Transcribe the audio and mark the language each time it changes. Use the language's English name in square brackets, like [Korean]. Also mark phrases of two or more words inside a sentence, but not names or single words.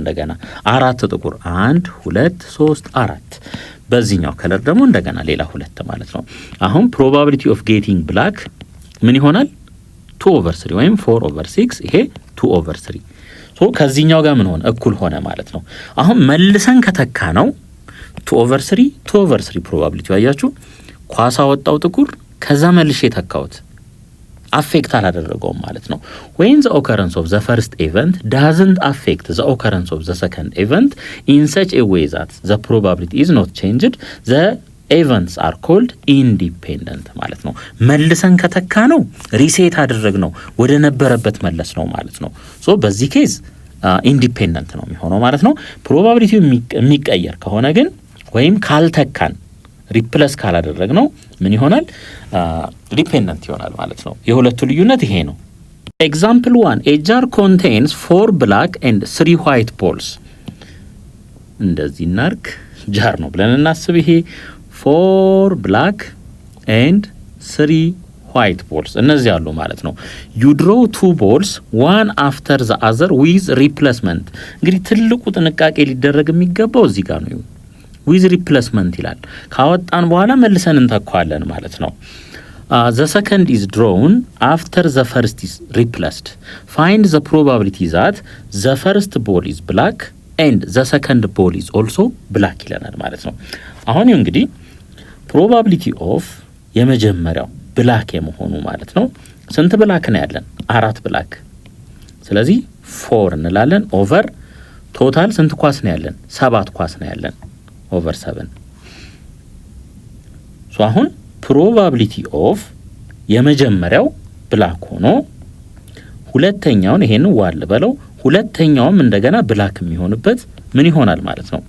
[Amharic] እንደገና 4 ጥቁር 1 2 3 4። በዚህኛው ከለር ደግሞ እንደገና ሌላ 2 ማለት ነው። አሁን [English] probability of getting black [Amharic] ምን ይሆናል? 2/3 ወይም 4/6። ይሄ 2/3 ሶ ከዚህኛው ጋር ምን ሆነ? እኩል ሆነ ማለት ነው። አሁን መልሰን ከተካ ነው 2/3 probability አያችሁ። ኳስ አወጣው ጥቁር፣ ከዛ መልሼ ተካውት፣ አፌክት አላደረገውም ማለት ነው። [English] when the occurrence of the first event doesn't affect the occurrence of the second event in such a way that the probability is not changed, the events are called independent [Amharic] ማለት ነው። መልሰን ከተካ ነው ሪሴት አደረግ ነው ወደ ነበረበት መለስ ነው ማለት ነው። ሶ በዚህ ኬዝ ኢንዲፔንደንት ነው የሚሆነው ማለት ነው። ፕሮባቢሊቲው የሚቀየር ከሆነ ግን ወይም ካልተካን ሪፕለስ ካላደረግ ነው ምን ይሆናል? ዲፔንደንት ይሆናል ማለት ነው። የሁለቱ ልዩነት ይሄ ነው። ኤግዛምፕል 1 [English] a jar contains 4 black and 3 white [Amharic] balls። እንደዚህ እናርክ ጃር ነው ብለን እናስብ። ይሄ [English] 4 black and 3 white balls [Amharic] እነዚህ አሉ ማለት ነው። [English] you draw 2 balls one after the other with replacement። [Amharic] እንግዲህ ትልቁ ጥንቃቄ ሊደረግ የሚገባው እዚህ ጋር ነው። [English] with replacement [Amharic] ይላል። ካወጣን በኋላ መልሰን እንተካዋለን ማለት ነው። [English] the second is drawn after the first is replaced. Find the probability that the first ball is black and the second ball is also black [Amharic] ይለናል ማለት ነው። አሁን እንግዲህ [English] probability of [Amharic] የመጀመሪያው ብላክ የመሆኑ ማለት ነው ስንት ብላክ ነው ያለን? 4 ብላክ። ስለዚህ 4 እንላለን [English] over total [Amharic] ስንት ኳስ ነው ያለን? 7 ኳስ ነው ያለን ኦቨር 7። ሶ አሁን [English] probability of [Amharic] የመጀመሪያው ብላክ ሆኖ ሁለተኛውን ይሄን ዋል በለው ሁለተኛውም እንደገና ብላክ የሚሆንበት ምን ይሆናል ማለት ነው?